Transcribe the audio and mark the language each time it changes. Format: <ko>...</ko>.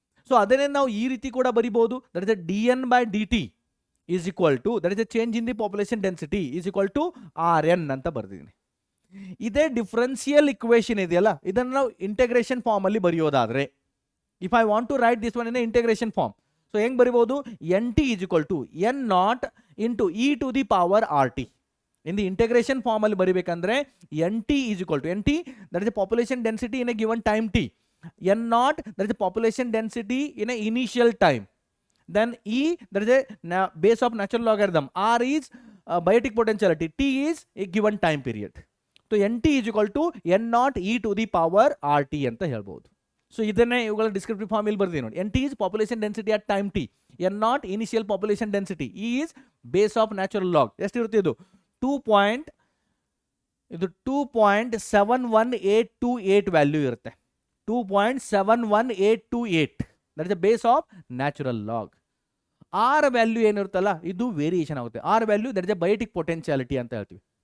<kn>So ಅದನ್ನೇ ನಾವು ಈ ರೀತಿ ಕೂಡ ಬರಿಬಹುದು,</kn> <en>that is dn/dt is equal to that is change in the population density is equal to RN</en> <kn>ಅಂತ ಬರೆದಿದ್ದೀನಿ. ಇದೇ ಡಿಫರೆನ್ಷಿಯಲ್ ಇಕ್ವೇಷನ್ ಇದೆಯಲ್ಲ, ಇದನ್ನು ನಾವು ಇಂಟೆಗ್ರೇಷನ್ ಫಾರ್ಮ್ ಅಲ್ಲಿ ಬರೆಯೋದಾದ್ರೆ,</kn> <en>if I want to write this one in integration form,</en> <kn>so ಹೆಂಗ್ ಬರಿಬಹುದು,</kn> <en>NT is equal to N0 into e to the power RT. In the integration form</en> <kn>ಅಲ್ಲಿ ಬರಿಬೇಕಂದ್ರೆ</kn> <en>NT is equal to NT that is population density in a given time t, N0 that is the population density in a initial time, then E that is a base of natural logarithm, R is biotic potentiality, T is a given time period. So NT is equal to N0 e to the power RT</en> <kn>ಅಂತ ಹೇಳ್ಬೋದು. So ಇದನ್ನೇ ಇವುಗಳ descriptive form ಇಲ್ಲಿ ಬರ್ತೀನಿ ನೋಡಿ.</kn> <en>NT is population density at time t, N0 initial population density, E is base of natural log.</en> <kn>ಎಷ್ಟಿರುತ್ತೆ ಇದು 2.71828 value ಇರುತ್ತೆ, 2.71828,</kn> <en>That is the base of natural log.</en> <kn>R value ಏನಿರುತ್ತಲ್ಲ ಇದು ವೇರಿಯೇಷನ್ ಆಗುತ್ತೆ. R value</kn> <en>that is the biotic potentiality</en> <kn>ಅಂತ ಹೇಳ್ತೀವಿ.</kn>